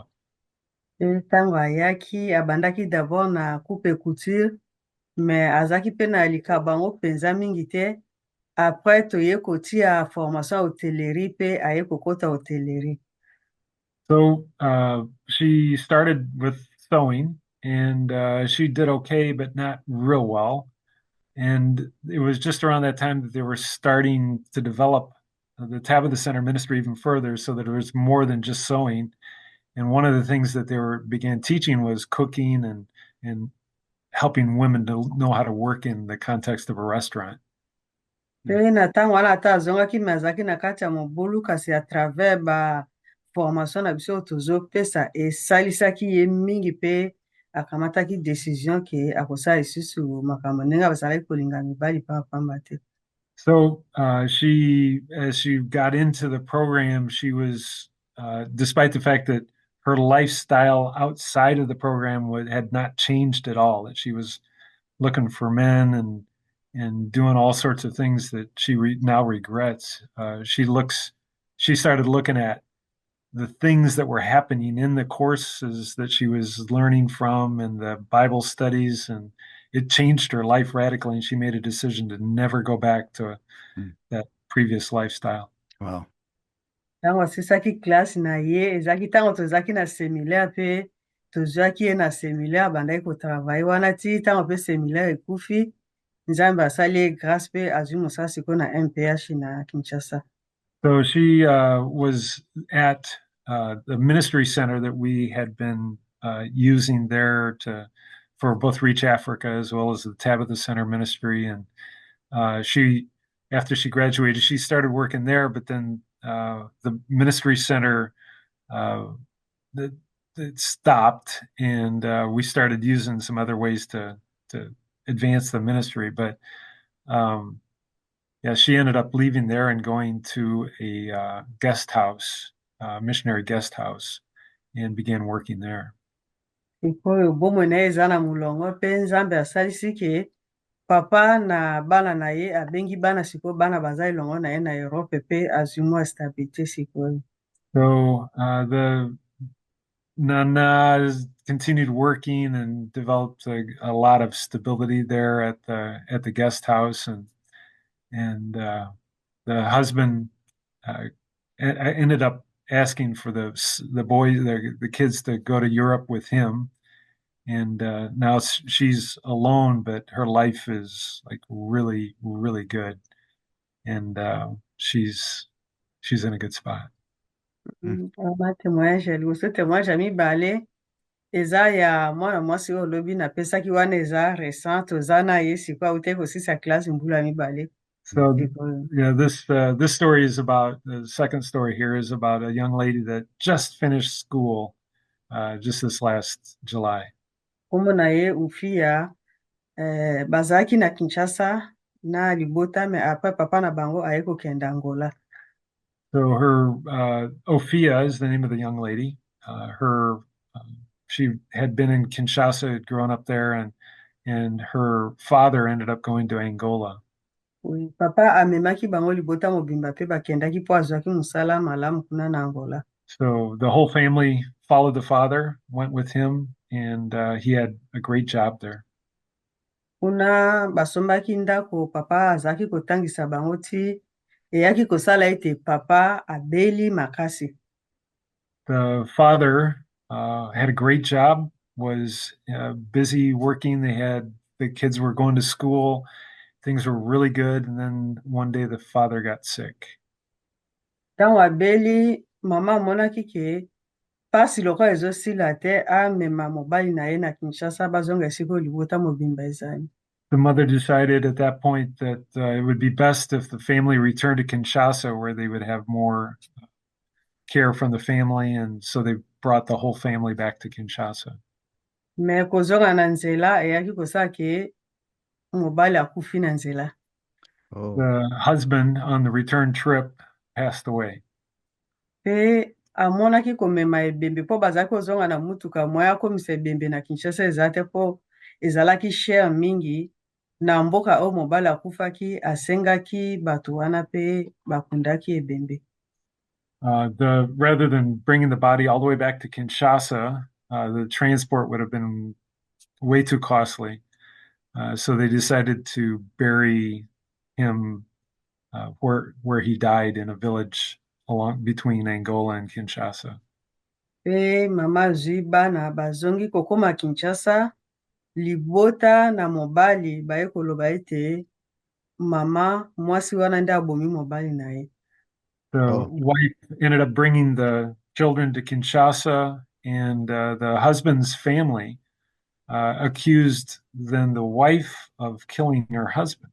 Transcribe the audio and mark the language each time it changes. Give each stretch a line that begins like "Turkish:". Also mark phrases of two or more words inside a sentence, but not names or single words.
Lingala: Pe ntango ayaki abandaki d'abord na
French: coupe couture mais
Lingala: azalaki mpe na likaba yango mpenza mingi te. Après toye kotia formation ya hotellerie pe aye kokota hotellerie.
English: So she started with sewing, and she did okay, but not real well. And it was just around that time that they were starting to develop the Tabitha Center ministry even further, so that it was more than just sewing. And one of the things that they began teaching was cooking and helping women to know how to work in the context of a restaurant.
Lingala: Pe na ntango wana ata azongaki me azalaki na kati ya mobulu kasi
French: à travers
Lingala: ba formation na biso tozopesa esalisaki ye mingi pe akamataki décision ke akosala lisusu makambo ndenge bazalaki kolinga mibali pa pamba te.
English: So as she got into the program, she was, despite the fact that her lifestyle outside of the program had not changed at all, that she was looking for men and doing all sorts of things that she now regrets. She started looking at the things that were happening in the courses that she was learning from and the Bible studies, and it changed her life radically, and she made a decision to never go back to that previous lifestyle. Wow.
Lingala: Ntango asisaki classe na ye ezalaki ntango tozalaki na séminaire pe tozwaki ye na séminaire abandaki kotravaille wana ti ntango mpe séminaire ekufi Nzambe asali ye grâce pe azwi mosala sikoyo na MPH na Kinshasa.
English: So she was at the ministry center that we had been using there for both Reach Africa as well as the Tabitha Center ministry. And after she graduated, she started working there, but then the ministry center it stopped, and we started using some other ways to advance the ministry. But yeah, she ended up leaving there and going to a guest house, missionary guest house, and began working there.
Lingala: Sikoyo bomoi na ye eza na molongo mpe Nzambe asalisi ke papa na bana na ye abengi bana sikoyo bana baza elongo na ye na Europe pe azwi mwa stabilité sikoyo.
English: So the Nana continued working and developed a lot of stability there at the guest house, and the husband ended up asking for the kids to go to Europe with him, and now she's alone, but her life is like really, really good, and she's in a good spot.
Lingala: Ama témoignage ya liboso témoignage ya mibale eza ya mwana mwasi oyo olobi napesaki wana eza récent toza na ye sikoyo awutaki kosisa classe mbula ya mibale.
English: So yeah, this story is about the second story here is about a young lady that just finished school just this last July.
Lingala: Kombo na ye Ufia bazalaki na Kinshasa na libota me après papa na bango aye kokende Angola.
English: So her Ophia is the name of the young lady. She had been in Kinshasa, had grown up there, and her father ended up going to Angola.
Lingala: Oui, papa amemaki bango libota mobimba pe bakendaki po azwaki mosala malamu kuna na Angola.
English: So the whole family followed the father, went with him, and he had a great job there.
Lingala: Kuna basombaki ndako papa azalaki kotangisa bango ti eyaki kosala ete papa abeli makasi.
English: The father had a great job, was busy working. The kids were going to school. Things were really good. And then one day the father got sick.
Lingala: Ntango abeli mama amonaki ke pasi lokola ezosila te amema mobali na ye na Kinshasa bazonga esika libota mobimba ezali.
English: The mother decided at that point that it would be best if the family returned to Kinshasa, where they would have more care from the family, and so they brought the whole family back to Kinshasa.
Lingala: Me kozonga na nzela eyaki kosala ke mobali akufi na nzela.
English: Oh, The husband on the return trip passed away.
Lingala: Pe amonaki komema ebembe mpo bazalaki kozonga na mutuka moya akomisa ebembe na Kinshasa eza te mpo ezalaki cher mingi na mboka oyo mobali akufaki asengaki bato wana pe bakundaki ebembe.
English: Rather than bringing the body all the way back to Kinshasa, the transport would have been way too costly. So they decided to bury him where he died in a village along between Angola and Kinshasa.
Lingala: Pe mama azwi bana bazongi kokoma Kinshasa, libota na mobali baye koloba ete mama mwasi wana nde abomi mobali na ye.
English: The wife ended up bringing the children to Kinshasa, and the husband's family accused then the wife of killing her husband.